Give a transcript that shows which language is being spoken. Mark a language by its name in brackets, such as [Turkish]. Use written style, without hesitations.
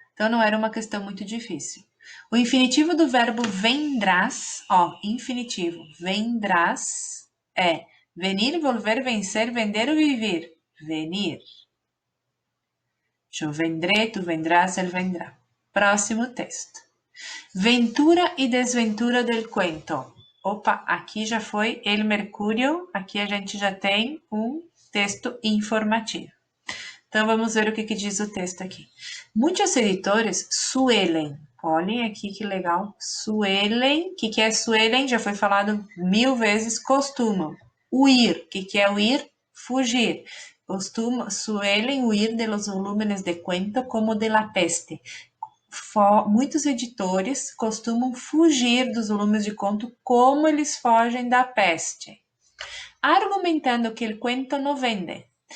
[Portuguese] Então não era uma questão muito difícil. O infinitivo do verbo vendrás, ó, infinitivo, vendrás é venir, volver, vencer, vender ou viver. Venir. Eu vendré, tu vendrás, ele vendrá. Próximo texto. [Spanish] Ventura e desventura del cuento. [Portuguese] Opa, aqui já foi El Mercúrio, aqui a gente já tem um texto informativo. Então vamos ver o que diz o texto aqui. Muitos editores suelen, olhem aqui que legal, suelen, o que é suelen? Já foi falado 1000 vezes, costumam. Huir, o que é huir? Fugir. [Spanish] Suelen huir de los volúmenes de cuento como de la peste. [Portuguese] Muitos editores costumam fugir dos volumes de conto como eles fogem da peste, [Spanish] argumentando que el cuento no vende.